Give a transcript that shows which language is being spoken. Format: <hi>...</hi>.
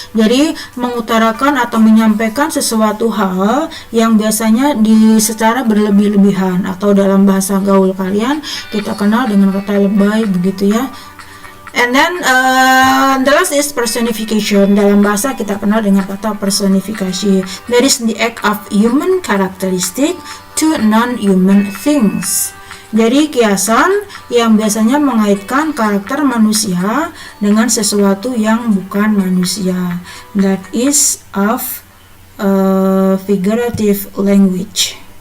<id>Jadi mengutarakan atau menyampaikan sesuatu hal yang biasanya secara berlebih-lebihan, atau dalam bahasa gaul kalian kita kenal dengan kata lebay begitu ya.</id> <en>And then the last is personification.</en> <id>Dalam bahasa kita kenal dengan kata personifikasi.</id> <en>That is the act of human characteristic to non-human things.</en> <id>Jadi kiasan yang biasanya mengaitkan karakter manusia dengan sesuatu yang bukan manusia.</id> <en>That is of figurative language.</en>